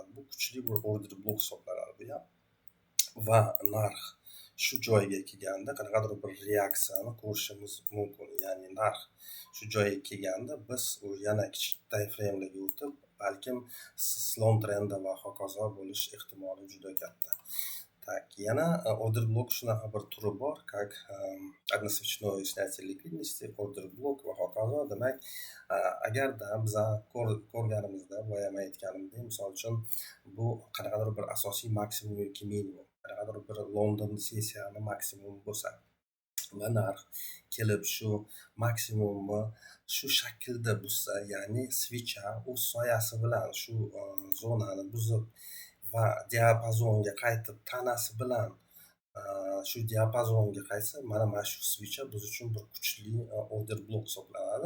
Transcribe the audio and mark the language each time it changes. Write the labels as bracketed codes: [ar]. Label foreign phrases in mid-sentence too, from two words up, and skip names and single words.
[uz] Bu kuchli bir [en] order blok [uz] hisoblanadi bu ham. Va narx shu joyga kelganda qanaqadir bir reaksiyani ko'rishimiz mumkin. Ya'ni narx shu joyga kelganda biz yana kichik [en] time frame'larga [uz] o'tib, balkim slom trenda va hokazo bo'lish ehtimoli juda katta. Так, yana [en] order blok [uz] shunaqa bir turi bor, [ru] как односвечное снятие ликвидности, [en] order blok [uz] va hokazo. Demak, agarda biz ko'rganimizda, boya men aytganimdek, misol uchun bu qanaqadir bir asosiy maksimum yoki minimum, qanaqadir bir London sessiyani maksimumi bo'lsa va narx kelib shu maksimumni shu shaklda buzsa, ya'ni svicha o'z soyasi bilan shu zonani buzib va diapazonga qaytib tanasi bilan shu diapazonga qaytsa, mana shu svicha biz uchun bir kuchli [en] order blok [uz] hisoblanadi.